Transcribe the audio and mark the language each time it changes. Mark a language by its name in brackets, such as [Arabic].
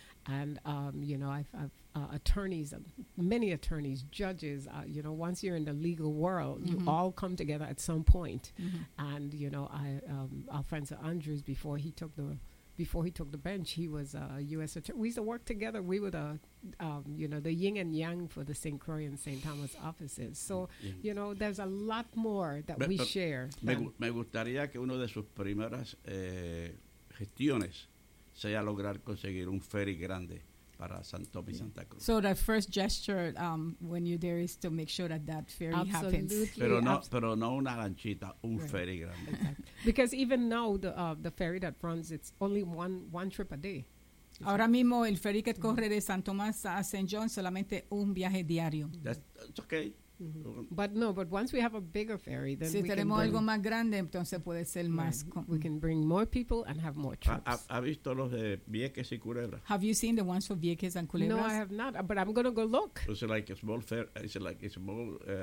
[English] And, I've attorneys, many attorneys, judges, once you're in the legal world, mm-hmm. you all come together at some point. Mm-hmm. And, Alfonso Andrews, before he took the bench, he was a U.S. attorney. We used to work together. We were the yin and yang for the St. Croix and St. Thomas offices. So, mm-hmm. There's a lot more that we share. [Spanish] Me gustaría que uno de sus primeras gestiones sea lograr conseguir un ferry grande para San Tomás y Santa Cruz. [English] So the first gesture when you're there is to make sure that ferry absolutely happens. [Spanish] Pero no una lanchita, un [English] right. [Spanish] ferry grande. [English] Exactly. Because even now the ferry that runs, it's only one trip a day. [Spanish] Ahora mismo el ferry que corre de San Tomás a St. John solamente un viaje diario. [English] That's okay. Mm-hmm. But once we have a bigger ferry, then [Spanish] si [English] we [Spanish] tenemos [English] can [Spanish] algo más grande, entonces puede ser [English] right. [Spanish] más. [English] We can bring more people and have more trips. [Spanish] ¿Ha visto los de Vieques y Culebra? [English] Have you seen the ones for Vieques and Culebras? No, I have not. But I'm going to go look. Is it like a small ferry? Is it like a small?